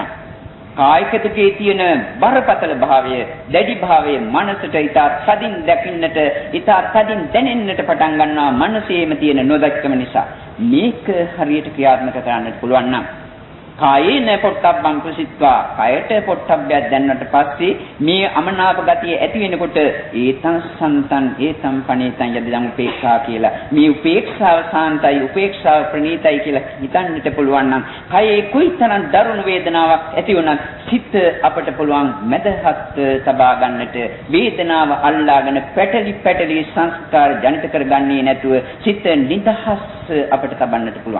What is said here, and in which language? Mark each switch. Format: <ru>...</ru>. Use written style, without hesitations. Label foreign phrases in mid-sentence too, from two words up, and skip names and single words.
<si>කායික දුකේ තියෙන බරපතල භාවය, දැඩි භාවය මනසට ඉතා තදින් දැකින්නට, ඉතා තදින් දැනෙන්නට පටන් ගන්නවා මනසේම තියෙන නොදැක්කම නිසා. මේක හරියට ක්‍රියාත්මක කරන්නට පුළුවන් නම්</si> <pi>කායේන පොට්ටබ්බං ප්‍රසිද්ධා,</pi> <si>කායට පොට්ටබ්බයක් දැන්නට පස්සේ මේ අමනාප ගතිය ඇති වෙනකොට</si> <pi>ඒතං සන්තං ඒතං පණීතං යදිදං උපේක්ෂා</pi> <si>කියලා මේ උපේක්ෂාව සාන්තයි, උපේක්ෂාව ප්‍රණීතයි කියලා හිතන්නට පුළුවන් නම් කයේ කුයිතරම් දරුණු වේදනාවක් ඇති වුණත් සිත අපට පුළුවන් මැදහත් තබා ගන්නට, වේදනාව අල්ලාගෙන පැටලි සංස්කාර ජනිත කරගන්නේ නැතුව සිත නිදහස් අපට තබන්නට පුළුවන්.</si>